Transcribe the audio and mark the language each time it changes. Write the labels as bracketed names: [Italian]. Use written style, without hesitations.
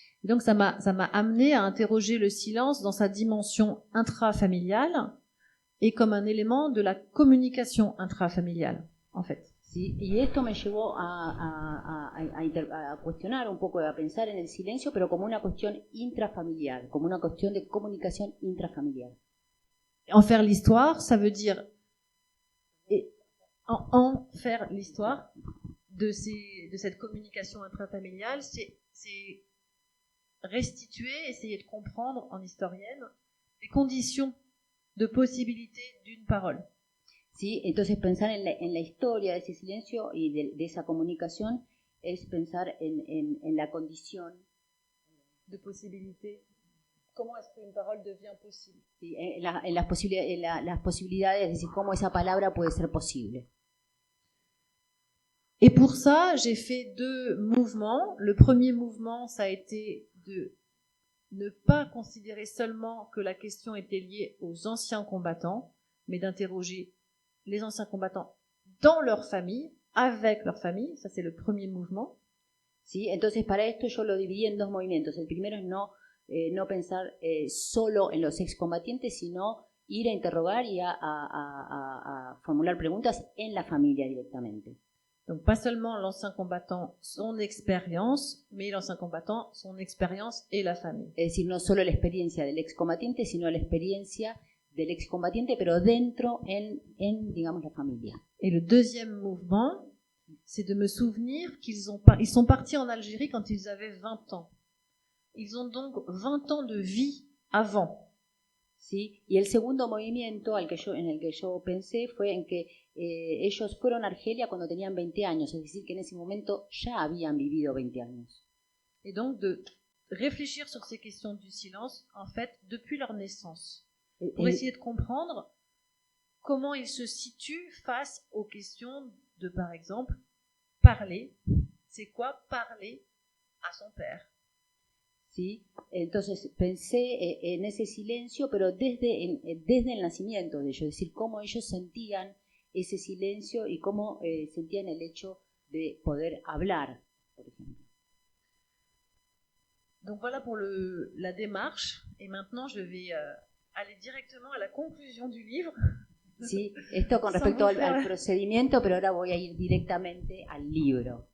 [French] Donc ça m'a amené à interroger le silence dans sa dimension intrafamiliale et comme un élément de la communication intrafamiliale, en fait. [Spanish] Sí, y esto me llevó a cuestionar un poco, a pensar en el silencio, pero como una cuestión intrafamiliar, como una cuestión de comunicación intrafamiliar. [French] En faire l'histoire, ça veut dire en faire l'histoire de cette communication intrafamiliale, c'est restituer, essayer de comprendre en historienne les conditions de possibilité d'une parole. [Spanish] ¿Sí? Entonces pensar en la historia de ese silencio y de esa comunicación es pensar en la condición [French] de possibilité. Comment est-ce qu'une parole devient possible? [Spanish] Sí, en las posibilidades, es decir, cómo esa palabra puede ser posible. [French] Et pour ça, j'ai fait 2 mouvements. Le premier mouvement, ça a été de ne pas considérer seulement que la question était liée aux anciens combattants, mais d'interroger les anciens combattants dans leur famille, avec leur famille. Ça, c'est le premier mouvement. [Spanish] ¿Sí? Entonces, para esto yo lo dividí en 2 movimientos. El primero es no pensar solo en los excombatientes, sino ir a interrogar y a formular preguntas en la familia directamente. [French] Donc pas seulement l'ancien combattant, son expérience, mais l'ancien combattant, son expérience et la famille. [Spanish] Es decir, no solo la experiencia del excombatiente, sino la experiencia del excombatiente, pero dentro en digamos, la familia. [French] Et le deuxième mouvement, c'est de me souvenir qu'ils sont partis en Algérie quand ils avaient 20 ans. Ils ont donc 20 ans de vie avant. [Spanish] ¿Sí? Y el segundo movimiento en el que yo pensé fue en que ellos fueron a Argelia cuando tenían 20 años, es decir, que en ese momento ya habían vivido 20 años. [French] Et donc de réfléchir sur ces questions du silence, en fait, depuis leur naissance, pour essayer de comprendre comment ils se situent face aux questions de, par exemple, parler. C'est quoi parler à son père? [Spanish] ¿Sí? Entonces pensé en ese silencio, pero desde el nacimiento de ellos, es decir, cómo ellos sentían ese silencio y cómo sentían el hecho de poder hablar, por ejemplo. [French] Donc voilà pour la démarche, et maintenant je vais aller directement à la conclusion du livre. [Spanish] Sí, esto con respecto al procedimiento, pero ahora voy a ir directamente al libro.